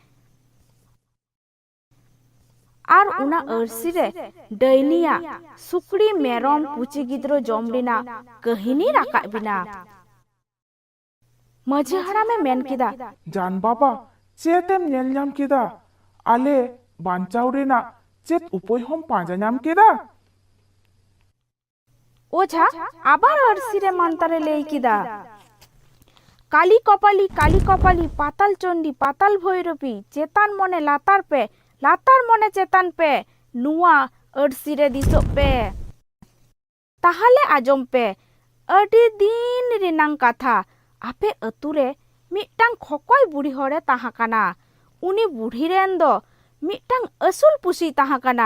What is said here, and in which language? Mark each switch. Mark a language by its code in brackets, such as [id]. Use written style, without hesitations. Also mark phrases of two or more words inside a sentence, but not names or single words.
[sat] ᱟᱨ ᱚᱱᱟ ᱟᱹᱨᱥᱤ ᱨᱮ ᱰᱟᱹᱭᱱᱤᱭᱟᱜ ᱥᱩᱠᱨᱤ ᱢᱮᱨᱚᱢ ᱯᱩᱪᱤ ᱜᱤᱫᱽᱨᱟᱹ ᱡᱚᱢ ᱨᱮᱱᱟᱜ ᱠᱟᱹᱦᱤᱱᱤ ᱨᱟᱠᱟᱵ ᱵᱮᱱᱟ। ᱢᱟᱹᱡᱷᱤ ᱦᱟᱲᱟᱢᱮ ᱢᱮᱱ ᱠᱮᱫᱟ, ᱡᱟᱱ ᱵᱟᱵᱟ ᱪᱮᱫ ᱮᱢ ᱧᱮᱞ ᱧᱟᱢ ᱠᱮᱫᱟ? ᱟᱞᱮ ᱵᱟᱧᱪᱟᱣ ᱨᱮᱱᱟᱜ ᱪᱮᱫ ᱩᱯᱟᱹᱭ ᱦᱚᱸᱢ ᱯᱟᱸᱡᱟ ᱧᱟᱢ ᱠᱮᱫᱟ? ওঝা আবার আরসি রে মন্ত্রে লেই কিদা, কালি কপালি পাতাল চন্ডী পাতাল ভৈরবী চেতান মনে লাতার পে latar mone chetan pe nuwa arssi re disok pe. Tahale ajom pe adi din renang katha ape ature mitang khokoi buri hore tahakana. Uni buri ren do mitang asul pusi tahakana.